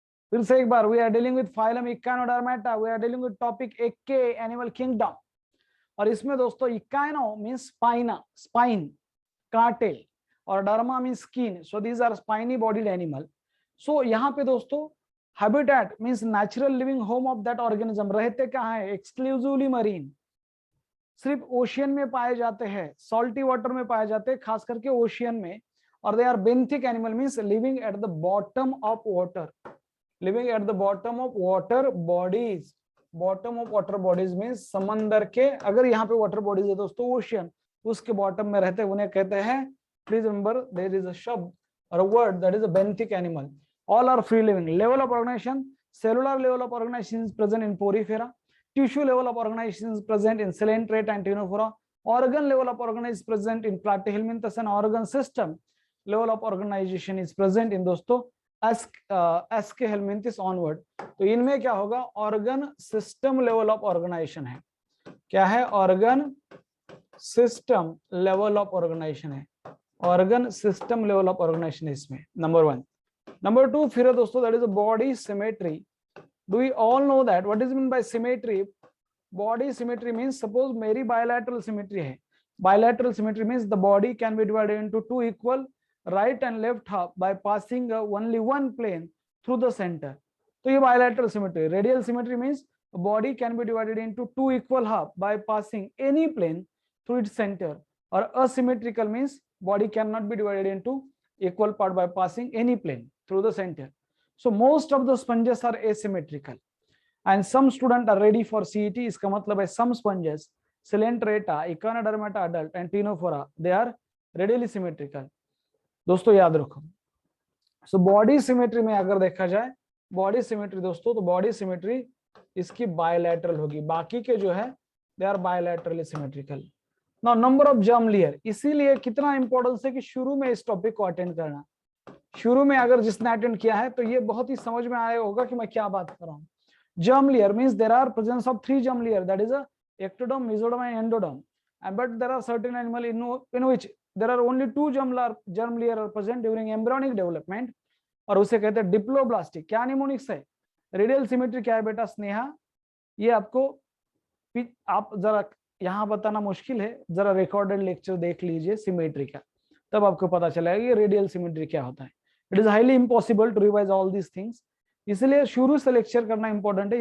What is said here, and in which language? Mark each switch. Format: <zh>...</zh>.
<hi>फिर से एक बार,</hi> <en>we are dealing with phylum Echinodermata, we are dealing with topic AK animal kingdom.</en> <hi>और इसमें दोस्तों</hi> <en>Echino means spina, spine, कांटे, और derma means skin. So these are spiny bodied animal. So यहाँ पे दोस्तों habitat means natural living home of that organism.</en> <hi>रहते कहाँ है? एक्सक्लूसिवली मरीन, सिर्फ ओशियन में पाए जाते हैं, सॉल्टी वाटर में पाए जाते हैं, खास करके ओशियन में.</hi> <en>और they are benthic animal means living at the bottom of water, living at the bottom of water bodies.</en> <hi>Bottom of water bodies means समंदर के, अगर यहाँ पे वाटर बॉडीज है दोस्तों ओशियन, उसके बॉटम में रहते हैं, उन्हें कहते हैं,</hi> <en>Please remember there is a शब्द और a word that is a benthic animal. All are free living. Level of organisation, cellular level of organisation is present in Porifera. Tissue level of organization is present in Coelenterata and Ctenophora. Organ level of organization is present in Platyhelminthes, and organ system level of organization is present in दोस्तों Aschelminthes onward.</en> <hi>तो इनमें क्या होगा?</hi> <en>Organ system level of organisation है.</en> <hi>क्या है?</hi> <en>Organ system level of organisation है. Organ system level of organisation इसमें number 1. Number 2 फिर दोस्तों that is body symmetry. Do we all know that? What is meant by symmetry? Body symmetry means, suppose</en> <hi>मेरी</hi> <en>bilateral symmetry है. Bilateral symmetry means the body can be divided into two equal right and left half by passing only one plane through the center.</en> <hi>तो ये bilateral symmetry.</hi> <en>Radial symmetry means the body can be divided into two equal half by passing any plane through its center. और asymmetrical means body cannot be divided into equal part by passing any plane through the center. So most of the sponges are asymmetrical, and some students are ready for CET.</en> <hi>इसका मतलब है</hi> <en>some sponges, Coelenterata, Echinodermata adult and Ctenophora, they are radially symmetrical.</en> <hi>दोस्तों याद रखो. So body symmetry में अगर देखा जाए, body symmetry दोस्तों, तो body symmetry इसकी bilateral होगी. बाकी के जो है</hi> <en>they are bilaterally symmetrical. Now number of germ layer.</en> <hi>इसीलिए कितना इंपॉर्टेंस है कि शुरू में इस टॉपिक को अटेंड करना. शुरू में अगर जिसने अटेंड किया है तो ये बहुत ही समझ में आया होगा कि मैं क्या बात कर रहा हूँ.</hi> <en>Germ layer means there are presence of 3 germ layer, that is a ectoderm, mesoderm and endoderm. But there are certain animal in which there are only 2 germ layer are present during embryonic development,</en> <hi>और उसे कहते हैं diploblastic. क्या mnemonics है? Radial symmetry क्या है बेटा स्नेहा? ये आपको आप जरा यहाँ बताना मुश्किल है, जरा रिकॉर्डेड लेक्चर देख लीजिए सिमेट्री का, तब आपको पता चलेगा ये रेडियल सिमेट्री क्या होता है.</hi> <en>it is highly impossible to revise all these things,</en> <hi>इसलिए शुरू से लेक्चर करना इंपॉर्टेंट है.</hi>